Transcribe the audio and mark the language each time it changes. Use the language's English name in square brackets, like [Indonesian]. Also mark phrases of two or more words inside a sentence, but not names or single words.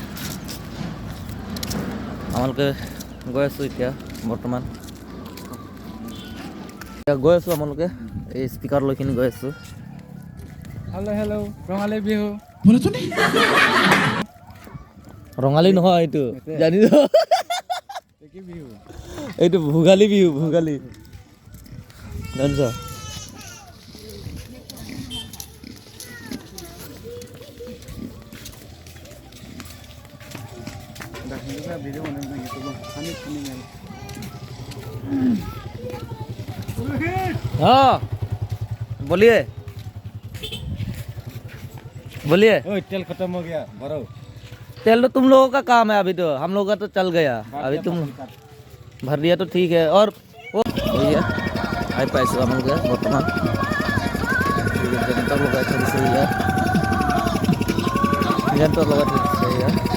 [Assamese] আমালোকে গৈ আছোঁ এতিয়া বৰ্তমান আমালোকে এই স্পিকাৰ লৈ কিনি গৈ আছোঁ। হেল্ল' ৰঙালী বিহু। ৰঙালী নহয় এইটো, জানিছ এইটো ভোগালী বিহু, ভোগালী জানিছ। [Hindi] हाँ बोलिए बोलिए। तेल खत्म हो गया, भरो। तेल तो तुम लोगों का काम है, अभी तो हम लोगों का तो चल गया। अभी तुम भर दिया तो ठीक है। और वो भैया आई पैसे हम लोग बर्तमान जनता लोग सही है, जनता लोग सही है।